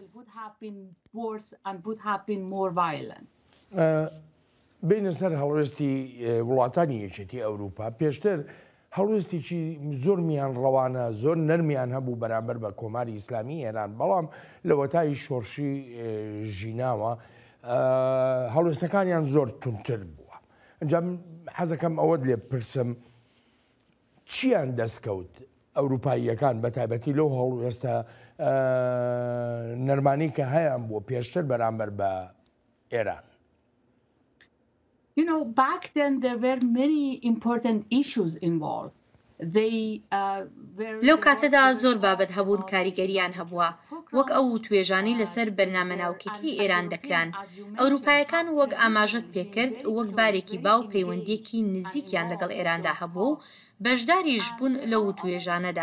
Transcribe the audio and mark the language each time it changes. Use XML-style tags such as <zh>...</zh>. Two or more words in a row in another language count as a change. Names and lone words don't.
<ckb>بینە سەر هەڵوێستی وڵاتانی یەکێتی ئەوروپا پێشتر هەڵوێستێکی زۆرمیان ڕەوانە زۆر نەرمیان هەبوو بەرامبەر بە کۆماری ئیسلامی ئێران، بەڵام لە وەتای شۆڕشی ژیناوە هەڵوێستەکانیان زۆر تونتر بووە. ئەنجام حەزەکەم ئەوەت لێ پرسم چیان دەستکەوت ئەوروپاییەکان بە تایبەتی لەو هەڵوێستە نەرمانی کە هەیەیان بووە پێشتر بەرامبەر بە ئێران؟</ckb> <en>You know, back then there were many important issues involved.</en> <ckb>لەو کاتەدا زۆر بابەت هەبوون کاریگەریان هەبووە، وەک ئەو توێژانی لەسەر بەرنامە ناوکێکی ئێران دەکران. ئەوروپایەکان وەک ئاماژەت پێکرد وەک بارێکی باو پەیوەندیەکی نزیکیان لەگەڵ ئێراندا هەبوو بەشداریش بوون لەو توێژانەدا.</ckb>